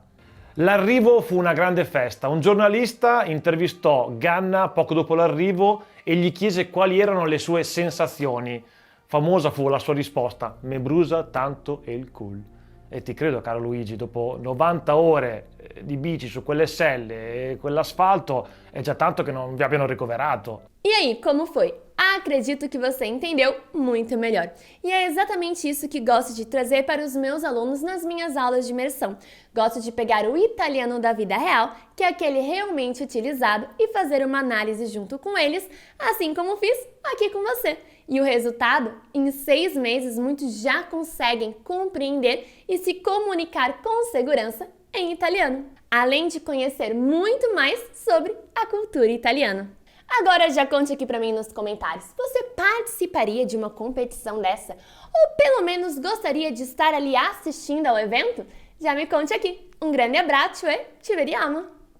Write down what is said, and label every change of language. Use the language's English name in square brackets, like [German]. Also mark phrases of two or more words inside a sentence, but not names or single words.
[Italian] L'arrivo fu una grande festa. Un giornalista intervistò Ganna poco dopo l'arrivo e gli chiese quali erano le sue sensazioni. Famosa fu la sua risposta: "Me brusa tanto il cul". E ti credo, caro Luigi, dopo 90 ore di bici su quelle selle e quell'asfalto è già tanto che non vi abbiano ricoverato. [Portuguese] E aí, como foi? Acredito que você entendeu muito melhor. E é exatamente isso que gosto de trazer para os meus alunos nas minhas aulas de imersão. Gosto de pegar o italiano da vida real, que é aquele realmente utilizado, e fazer uma análise junto com eles, assim como fiz aqui com você. E o resultado? Em 6 meses, muitos já conseguem compreender e se comunicar com segurança em italiano, além de conhecer muito mais sobre a cultura italiana. Agora já conte aqui pra mim nos comentários, você participaria de uma competição dessa? Ou pelo menos gostaria de estar ali assistindo ao evento? Já me conte aqui. Um grande abraço e [Italian] ci vediamo!